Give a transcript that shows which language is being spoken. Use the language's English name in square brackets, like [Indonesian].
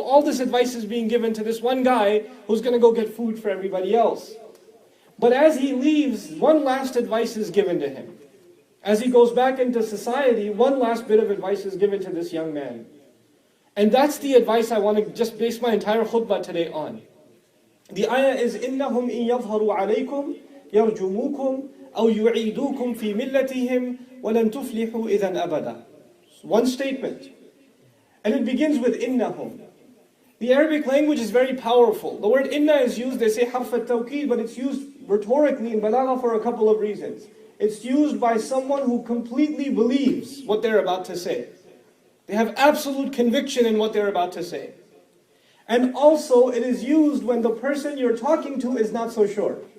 [English] All this advice is being given to this one guy who's going to go get food for everybody else. But as he leaves, one last advice is given to him. As he goes back into society, one last bit of advice is given to this young man. And that's the advice I want to just base my entire khutbah today on. [Arabic] The ayah is إِنَّهُمْ إِن يَظْهَرُوا عَلَيْكُمْ يَرْجُمُوكُمْ أَوْ يُعِيدُوكُمْ فِي مِلَّتِهِمْ وَلَن تُفْلِحُوا إِذًا أَبَدًا. [English] One statement. And it begins with إِنَّهُمْ. The Arabic language is very powerful. The word inna is used, they say harf al-tawqid, but it's used rhetorically in balagha for a couple of reasons. It's used by someone who completely believes what they're about to say. They have absolute conviction in what they're about to say. And also it is used when the person you're talking to is not so sure.